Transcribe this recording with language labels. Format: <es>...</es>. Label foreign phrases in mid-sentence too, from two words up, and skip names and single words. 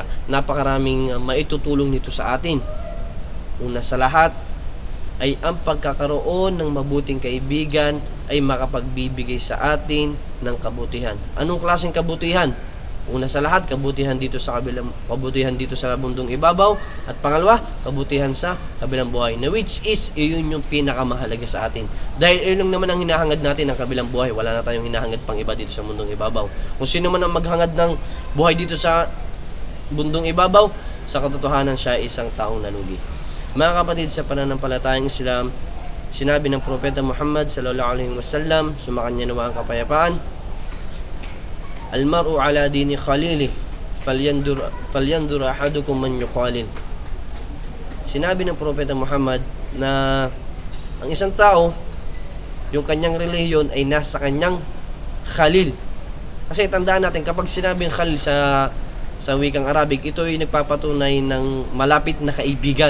<tl>Napakaraming maitutulong nito sa atin. Una sa lahat ay ang pagkakaroon ng mabuting kaibigan ay makapagbibigay sa atin ng kabutihan. Anong klaseng kabutihan? Una sa lahat, kabutihan dito sa mundong ibabaw, at pangalawa, kabutihan sa kabilang buhay, na</tl> <en>which is</en> <tl>iyon yung pinakamahalaga sa atin. Dahil iyon naman ang hinahangad natin, ang kabilang buhay. Wala na tayong hinahangad pang iba dito sa mundong ibabaw. Kung sino man ang maghangad ng buhay dito sa mundong ibabaw, sa katotohanan siya ay isang taong nalugi. Mga kapatid sa pananampalatayang Islam, sinabi ng Propeta Muhammad</tl> <ar>sallallahu alaihi wasallam,</ar> <tl>sumakanya nawa ang kapayapaan,</tl> <ar>"Al-mar'u ala dini khalili, falyandur ahadukum man yukhalil."</ar> <tl>Sinabi ng Propeta Muhammad na ang isang tao, yung kanyang relihiyon ay nasa kanyang khalil. Kasi tandaan natin, kapag sinabing khalil sa wikang Arabic, ito ay nagpapatunay ng malapit na kaibigan.</tl>